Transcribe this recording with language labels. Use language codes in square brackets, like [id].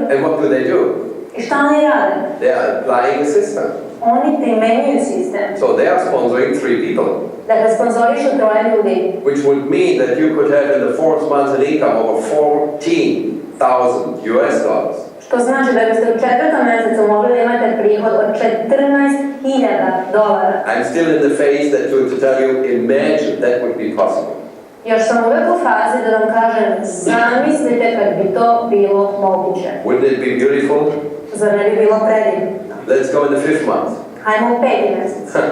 [en] And what do? [sr] I šta oni rade? [en] They are applying a system. [sr] Oni primenjuju sistem. [en] So they are sponsoring 3 people. [sr] Dakle, sponzorišu 3 ljudi. [en] Which would mean that you could have in the 4th month an income of $14,000. [sr] Što znači da biste u 4. mjesecu mogli da imate prihod od $14,000. [en] I'm still in the phase to tell you, imagine that would be possible. [sr] Još sam uvijek u fazi da vam kažem, zamislite kad bi to bilo moguće. [en] Wouldn't it be beautiful? [sr] Zar ne bi bilo predivno? [en] Let's go in the 5th month. [sr] Hajmo u 5. mjesec.